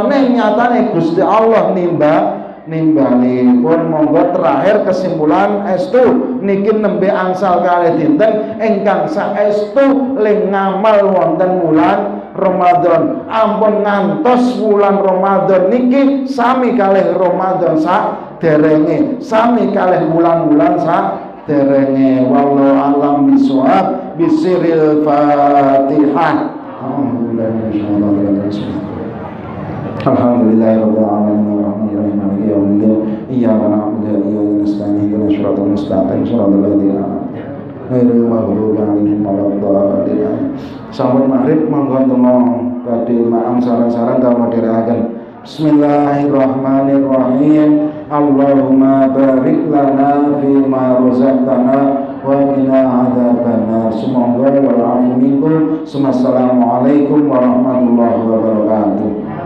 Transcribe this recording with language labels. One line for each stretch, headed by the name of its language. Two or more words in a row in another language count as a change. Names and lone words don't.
Javanese: Nek nyatane Gusti Allah nimbali pun monggo terakhir kesimpulan estu niki nembe angsal kalih dinten ingkang saestu ling ngamal wonten wulan Ramadan. Ampun ngantos wulan Ramadan niki sami kalih Ramadan saderenge, sami kalih wulan-wulan saderenge.
Arabic: والله أعلم بالصواب. بسر الفاتحة. الحمد لله رب العالمين الرحمن الرحيم مالك يوم الدين إياك نعبد وإياك نستعين اهدنا الصراط المستقيم صراط الذين أنعمت عليهم غير المغضوب عليهم ولا الضالين.
Javanese: Sampun maghrib monggo temo badhe maam sareng-sareng kawula dherekaken.
Arabic: بسم الله الرحمن الرحيم. اللهم بارك لنا فيما رزقتنا وقنا عذاب النار. Semoga والعفو منكم. السلام عليكم ورحمة الله وبركاته.